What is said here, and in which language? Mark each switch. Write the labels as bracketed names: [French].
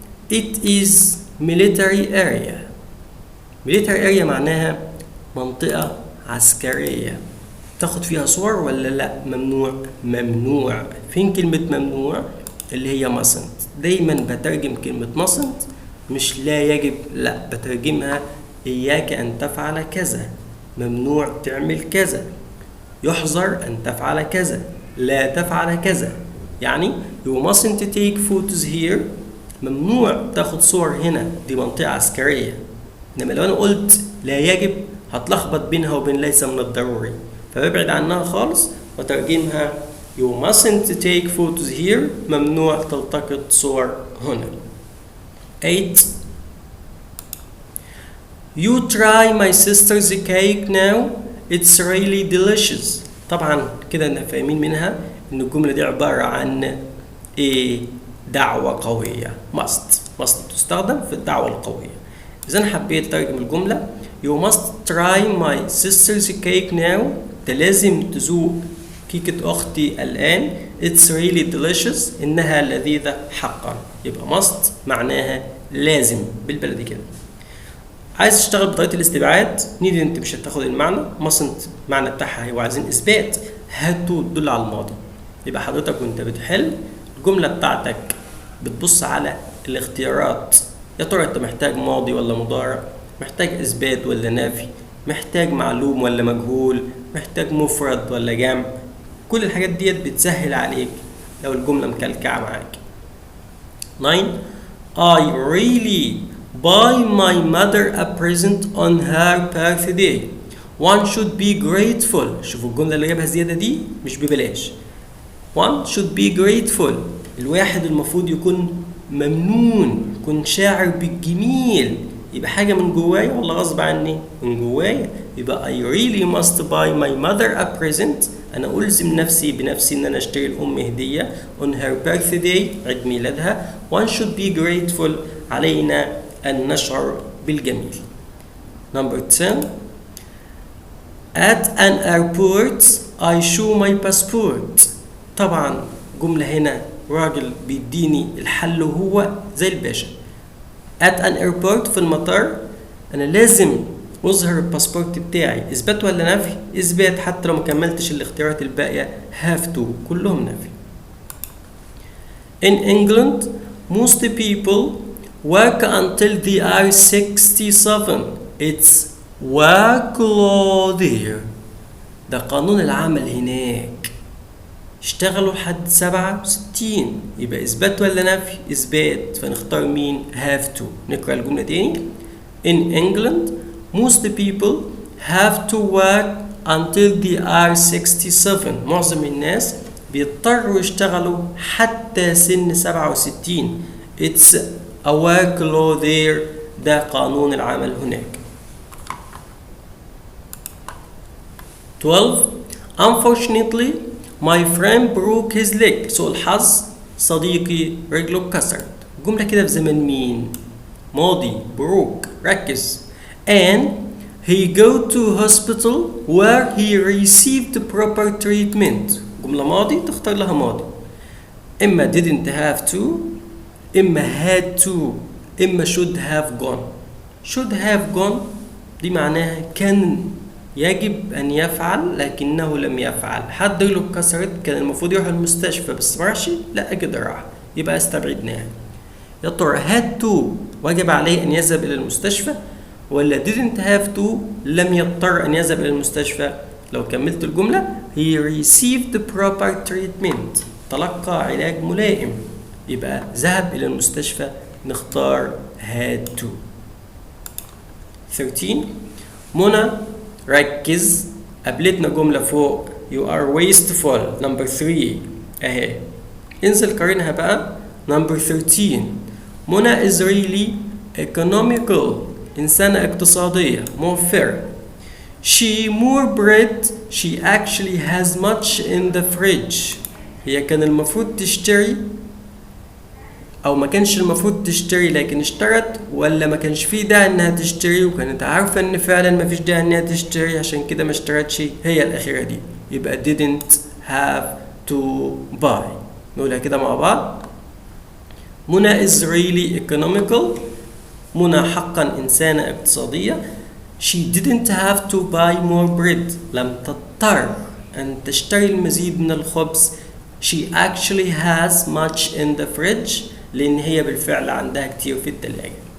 [English] It is military area. military area [Arabic] معناها منطقة عسكرية. تاخد فيها صور ولا لا؟ ممنوع. ممنوع. فين كلمة ممنوع؟ اللي هي mustn't. دايما بترجم كلمة mustn't مش لا يجب، لا بترجمها إياك أن تفعل كذا، ممنوع تعمل كذا، يحظر أن تفعل كذا، لا تفعل كذا. يعني [English] you mustn't take photos here، [Arabic] ممنوع تاخد صور هنا، دي منطقة عسكرية. إنما لو أنا قلت لا يجب هتلخبط بينها وبين ليس من الضروري، فببعد عنها خالص وترجمها [English] you mustn't take photos here، [Arabic] ممنوع تلتقط صور هنا. [English] 8 you try my sister's cake now it's really delicious. [Arabic] طبعا كده احنا فاهمين منها ان الجمله دي عباره عن ايه؟ دعوه قويه. must تستخدم في الدعوه القويه. اذا انا حبيت اترجم الجمله [English] you must try my sister's cake now، [Arabic] انت لازم تذوق كيكه اختي الان. [English] it's really delicious [Arabic] انها لذيذه حقا. يبقى must معناها لازم بالبلدي كده. عايز تشتغل بطريقه الاستبعاد نيد انت مش هتاخد المعنى mustn't المعنى بتاعها هو عايزين اثبات had to تدل على الماضي. يبقى حضرتك وانت بتحل الجمله بتاعتك بتبص على الاختيارات، يا ترى انت محتاج ماضي ولا مضارع، محتاج اثبات ولا نفي، محتاج معلوم ولا مجهول، محتاج مفرد ولا جمع. كل الحاجات ديت بتسهل عليك لو الجمله مكلكعه معاك. [English] 9 I really buy my mother a present on her birthday. One should be grateful. [Arabic] شوفوا الجمله اللي جابها زياده دي مش ببلاش. [English] One should be grateful. [Arabic] الواحد المفروض يكون ممنون، يكون شاعر بالجميل. يبقى حاجة من جوايا ولا غصب عني؟ من جوايا. [English] يبقى I really must buy my mother a present. [Arabic] أنا ألزم نفسي بنفسي إن أنا أشتري لأمي هدية [English] on her birthday [Arabic] عيد ميلادها. [English] One should be grateful. [Arabic] علينا أن نشعر بالجميل. [English] Number 10 At an airport I show my passport. [Arabic] طبعا جملة هنا راجل بيديني الحل وهو زي الباشا. [English] At an airport [Arabic] في المطار أنا لازم أظهر الباسبورت بتاعي. إثبات ولا نفي؟ إثبات حتى لو مكملتش الاختيارات الباقية have to كلهم نفي. [English] In England most people work until they are 67. It's work law there. [Arabic] ده قانون العمل هناك. اشتغلوا لحد 67. يبقى إثبات ولا نفي؟ إثبات. فنختار مين؟ have to. نقرأ الجملة تاني. [English] In England most people have to work until they are 67. [Arabic] معظم الناس بيضطروا يشتغلوا حتى سن 67. [English] It's a work law there. [Arabic] ده قانون العمل هناك. [English] 12 Unfortunately my friend broke his leg. [Arabic] سوء الحظ صديقي رجله اتكسرت. جملة كده في زمن مين؟ ماضي. broke ركز. [English] and he go to hospital where he received proper treatment. [Arabic] جملة ماضي تختار لها ماضي. إما didn't have to، إما had to، إما should have gone. should have gone دي معناها كان يجب أن يفعل لكنه لم يفعل. حد رجله اتكسرت كان المفروض يروح المستشفى بس مراحش، لا كده راح، يبقى استبعدناها. يا ترى had to واجب عليه أن يذهب إلى المستشفى ولا didn't have to لم يضطر أن يذهب إلى المستشفى؟ لو كملت الجملة [English] he received proper treatment [Arabic] تلقى علاج ملائم، يبقى ذهب إلى المستشفى. نختار had to. 13 منى ركز، قابلتنا جملة فوق [English] you are wasteful. [Arabic] number 3 اهي، انزل قارنها بقى. [English] number 13 Mona is really economical. [Arabic] إنسانة اقتصادية موفرة. [English] she more bread she actually has much in the fridge. [Arabic] هي كان المفروض تشتري أو ما كانش المفروض تشتري لكن اشترت، ولا ما كانش فيه داعي إنها تشتري وكانت عارفة إن فعلا ما فيش داعي إنها تشتري عشان كده ما اشترتش؟ هي الأخيرة دي، يبقى didn't have to buy. نقولها كده مع بعض. [English] Mona is really economical. [Arabic] منى حقا إنسانة اقتصادية. [English] she didn't have to buy more bread. [Arabic] لم تضطر أن تشتري المزيد من الخبز. [English] she actually has much in the fridge [Arabic] لأن هي بالفعل عندها كتير في الثلاجة.